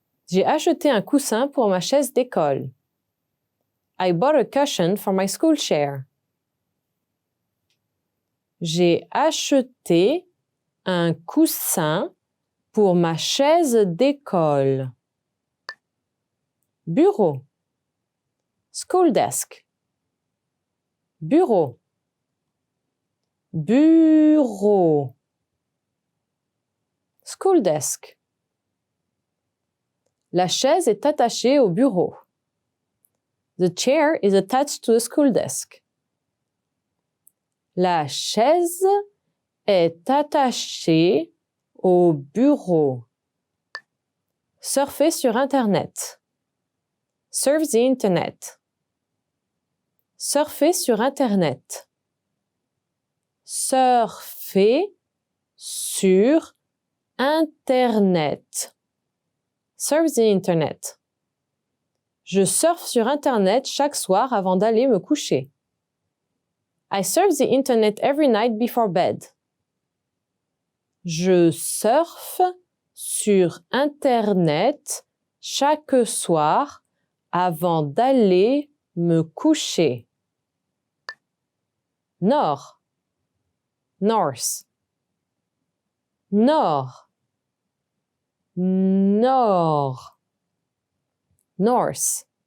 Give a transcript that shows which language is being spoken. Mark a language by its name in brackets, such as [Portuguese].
[French] J'ai acheté un coussin pour ma chaise d'école. [English] I bought a cushion for my school chair. [French] J'ai acheté un coussin pour ma chaise d'école. Bureau. [English] School desk. [French] Bureau. Bureau. [English] School desk. [French] La chaise est attachée au bureau. [English] The chair is attached to the school desk. [French] La chaise est attachée au bureau. Surfer sur Internet. [English] Surf the Internet. [French] Surfer sur Internet. Surfer sur Internet. [English] surf the internet. [French] Je surfe sur Internet chaque soir avant d'aller me coucher. [English] I surf the internet every night before bed. [French] Je surfe sur Internet chaque soir avant d'aller me coucher. Nord, [English] north. [French] Nord, nord, north.